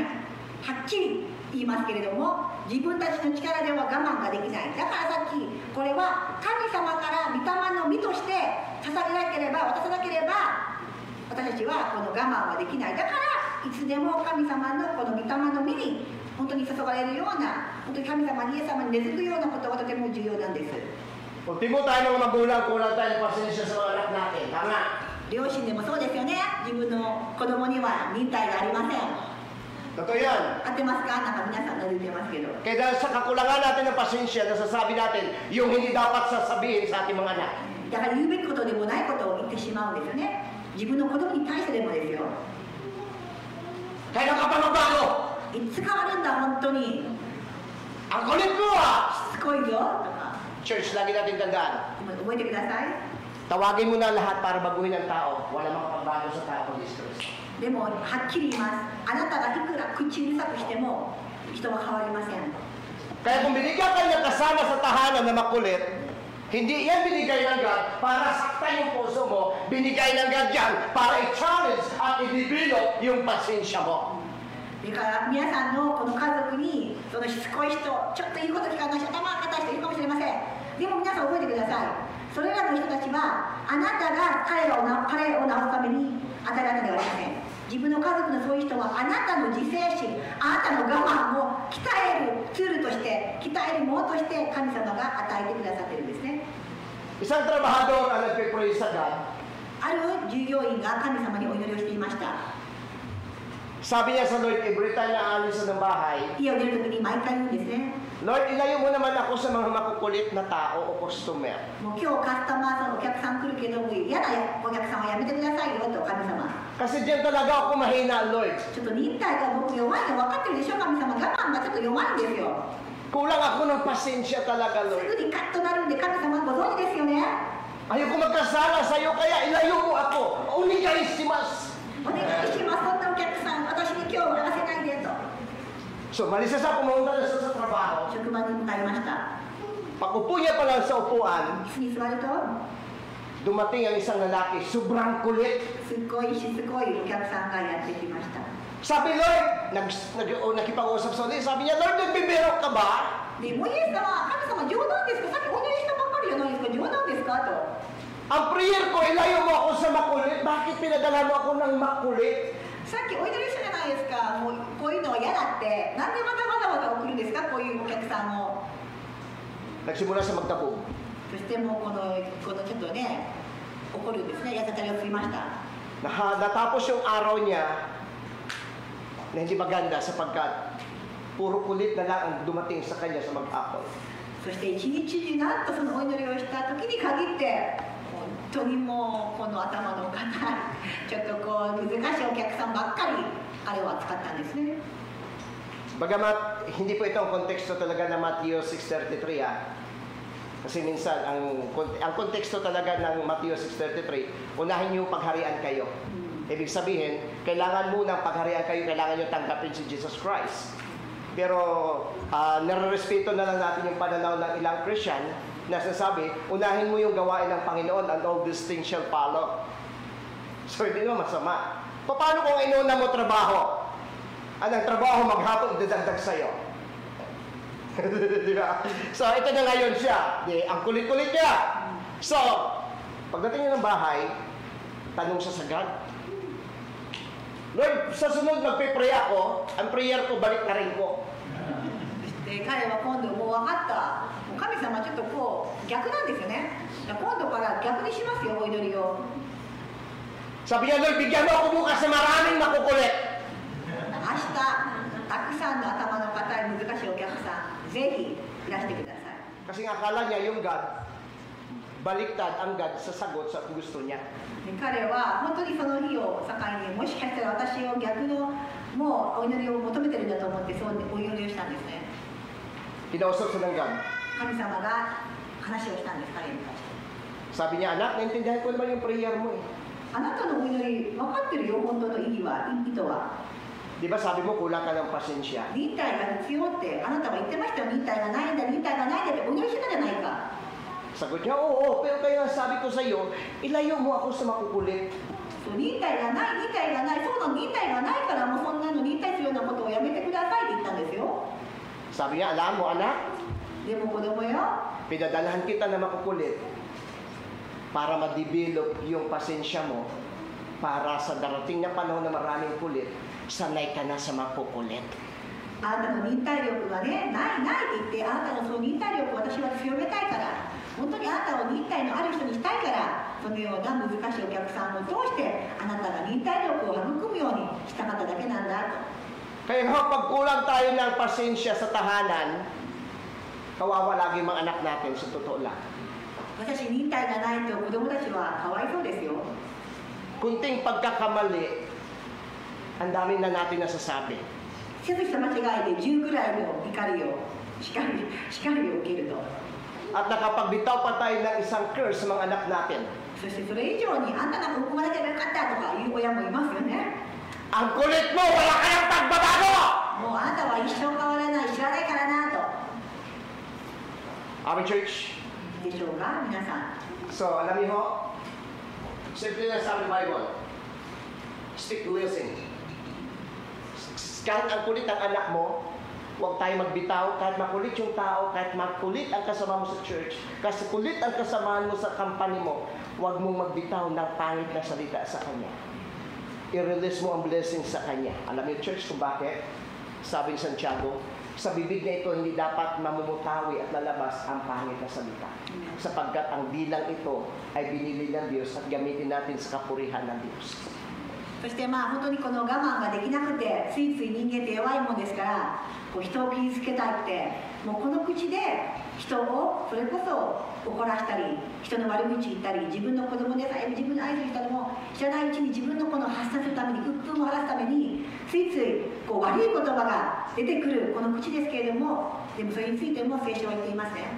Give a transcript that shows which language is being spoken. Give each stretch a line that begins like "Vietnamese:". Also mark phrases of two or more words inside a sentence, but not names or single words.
Japanese: はっきり言いますけれども、自分たちの力では我慢ができない。だからさっきこれは神様から御霊の実として捧げなければ、渡さなければ私たちはこの我慢はできない。だからいつでも神様のこの御霊の実に本当に注がれるような、本当に神様にイエス様に根付くようなことがとても重要なんです。
Filipino: Ultimo tayo mga magulang, kulang tayo ng pasensya sa mga anak natin. Tama.
Japanese: 両親でもそうですよね。自分の子供には忍耐がありません。
Filipino: Totoo yan.
Japanese: 合ってますか？なんか皆さんなずいてますけど。
Filipino: Kaya dahil sa kakulangan natin ng pasensya, nasasabi natin yung hindi dapat sasabihin sa ating mga anak.
Japanese: だから言うべきことでもないことを言ってしまうんですよね。自分の子供に対してでもですよ。
Filipino: Kailan ka pa magbago?
Japanese: いつ変わるんだ本当に。
Filipino: Ang kulit mo ah!
Japanese: しつこいぞとか。
Filipino: Church, lagi natin tandaan.
Japanese: 覚えてください。
Filipino: Tawagin mo na lahat para baguhin ang tao. Wala makapagbago sa tao kundi si Kristo.
Japanese: でもはっきり言います。あなたがいくら口うるさくしても人は変わりません。
Filipino: Kaya kung binigyan ka niya kasama sa tahanan na makulit, hindi yan binigay ng God para saktan yung puso mo. Binigay ng God yan para i-challenge at i-develop yung pasensya mo.
Japanese: だから皆さんのこの家族にそのしつこい人、ちょっと言うこと聞かない人、頭が硬い人いるかもしれません。でも皆さん覚えてください。それらの人たちはあなたが彼らを治すために与えられたのではありません。自分の家族のそういう人はあなたの自制心、あなたの我慢を鍛えるツールとして、鍛えるものとして神様が与えてくださっているんですね。
Filipino: Isang trabahador ang nagpipray sa God.
Japanese: ある従業員が神様にお祈りをしていました。
Filipino: Sabi niya sa Lord,
English: every time
Filipino: na aalis sa ng bahay,
Japanese: 家を出るときに毎回言うんですね。
Filipino: Lord, ilayo mo naman ako sa mga makukulit na tao o customer.
Japanese: もう今日カスタマーさんお客さん来るけども嫌なお客さんはやめてくださいよと神様。
Filipino: Kasi diyan talaga ako mahina, Lord.
Japanese: ちょっと忍耐が僕弱いの分かってるでしょ神様。我慢がちょっと弱いんですよ。
Filipino: Kulang ako ng pasensya talaga,
Japanese: す
Filipino: Lord.
Japanese: ぐにカッとなるんで神様ご存知ですよね。
Filipino: Ayoko magkasala sa iyo, kaya ilayo mo ako.
Japanese: お願いします. お願いします。そんなお客さん私に今日はやらせないでと。
Filipino: So, malisa siya, pumunta na siya sa trabaho.
Japanese: 職場に向かいました。
Filipino: Pag-upo niya pa lang sa upuan,
Japanese: 椅子に座ると
Filipino: dumating ang isang lalaki, sobrang kulit.
Japanese: すっごいしつこいお客さんがやってきました。
Filipino: Sabi, Lord, nakipag-usap sa ulit. Sabi niya, Lord, nagbibiro ka ba?
Japanese: でもイエス様、神様冗談ですか？さっきお祈りしたばっかりじゃないですか。冗談ですかと。
Filipino: Ang prayer ko, ilayo mo ako sa makulit. Bakit pinadala mo ako ng makulit?
Japanese: さっきお祈りしたじゃないですか。もうこういうのは嫌だって。なんでまたわざわざ送るんですか？こういうお客さんを。
Filipino: Nagsimula siya magtabog.
Japanese: そしてもうこのちょっとね怒るんですね。やさたりを振りました。
Filipino: Natapos yung araw niya na hindi maganda sapagkat puro kulit na lang ang dumating sa kanya sa mag-apol.
Japanese: そして一日中なんとそのお祈りをした時に限って本当にもうこの頭の硬いちょっとこう難しいお客さんばっかり彼を扱ったんですね。
Filipino: Bagamat hindi po ito ang konteksto talaga ng Matthew 6:33 Kasi minsan ang konteksto talaga ng Matthew 6:33, unahin niyo pagharian kayo. Ibig sabihin, kailangan munang pagharian kayo, kailangan niyo tanggapin si Jesus Christ. Pero nare-respeto na lang natin yung pananaw ng ilang Christian na sinasabi, unahin mo yung gawain ng Panginoon
English: and all these things shall follow.
Filipino: So hindi naman masama. Paano kung inuna mo trabaho? Anong trabaho maghapon idadagdag sa'yo? Diba? So ito na ngayon siya. Ang kulit-kulit niya. So, pagdating niya ng bahay, tanong siya sa God. Lord, sa sunod magpipray ako, ang prayer ko balik na rin ko.
Japanese: で彼は今度もう分かった。もう神様ちょっとこう逆なんですよね。今度から逆にしますよお祈りを。
Filipino: Sabi niya, Lord, bigyan mo ako bukas na maraming makukulit.
Japanese: 明日たくさんの頭の固い難しいお客さんぜひいらしてください。
Filipino: Kasi nga akala niya yung God, baliktad ang God sa sagot sa gusto niya.
Japanese: で彼は本当にその日を境にもしかしたら私を逆のもうお祈りを求めてるんだと思ってそうお祈りをしたんですね。
Filipino: Kinausap siya ng God.
Japanese: 神様が話をしたんです彼に対して。
Filipino: Sabi niya, anak, naintindihan ko naman yung prayer mo eh.
Japanese: あなたのお祈り分かってるよ本当の意図は。
Filipino: Di ba sabi mo kulang ka ng pasensya?
Japanese: 忍耐が必要ってあなたは言ってましたよ。忍耐がないんだ、忍耐がないんだってお祈りしてたじゃないか。
Filipino: Sagot niya, oo, pero kaya sabi ko sa iyo, ilayo mo ako sa makukulit.
Japanese: 忍耐がない、忍耐がない、そうなの、忍耐がないからもうそんなの忍耐するようなことをやめてくださいって言ったんですよ。
Filipino: Sabi niya, alam mo anak,
Japanese: でも子供よ、
Filipino: pinadalahan kita na makukulit para ma-develop yung pasensya mo para sa darating na panahon na maraming kulit, sanay ka na sa makukulit.
Japanese: あなたの忍耐力がね、ないないって言って、あなたのその忍耐力を私は強めたいから、本当にあなたを忍耐のある人にしたいから、そのような難しいお客さんを通して、あなたが忍耐力を育むようにしたかっただけなんだと。
Filipino: Kaya kapag kulang tayo ng pasensya sa tahanan, kawawa lagi mga anak natin sa totoo lang.
Japanese: 私、忍耐がないと子供たちはかわいそうですよ。
Filipino: Kunting pagkakamali, ang dami na natin nasasabi.
Japanese: 一つした間違いで10ぐらいの怒りを、叱りを受けると。
Filipino: At nakapagbitaw pa tayo ng isang curse sa mga anak natin.
Japanese: そしてそれ以上に、あんたなんか生まなければよかったとかいう親もいますよね。
Filipino: Ang kulit mo, wala kayang pagbabago!
Japanese: もうあなたは一生変わらない、知らないからなと。
Filipino: Amen, church.
Japanese: でしょうか、皆さん。
Filipino: So, alam niyo ho, simple na sa Bible,
English: stick to listen.
Filipino: Kahit ang kulit ng anak mo, huwag tayo magbitaw. Kahit makulit yung tao, kahit makulit ang kasama mo sa church, kasi kulit ang kasamaan mo sa company mo, huwag mong magbitaw ng pangit na salita sa kanya. I-release mo ang blessing sa kanya. Alam niyo, church, kung bakit? Sabi ni Santiago, sa bibig na ito, hindi dapat mamumutawi at lalabas ang pangit na salita. Sapagkat ang bilang ito ay binili ng Diyos at gamitin natin sa kapurihan ng Diyos.
Japanese: そしてまあ本当にこの我慢ができなくてついつい人間って弱いもんですからこう人を傷つけたいってもうこの口で人をそれこそ怒らしたり人の悪口言ったり自分の子供でさえ自分の愛する人でも知らないうちに自分のこの発散するために鬱憤を晴らすためについついこう悪い言葉が出てくるこの口ですけれどもでもそれについても聖書は言っていますね。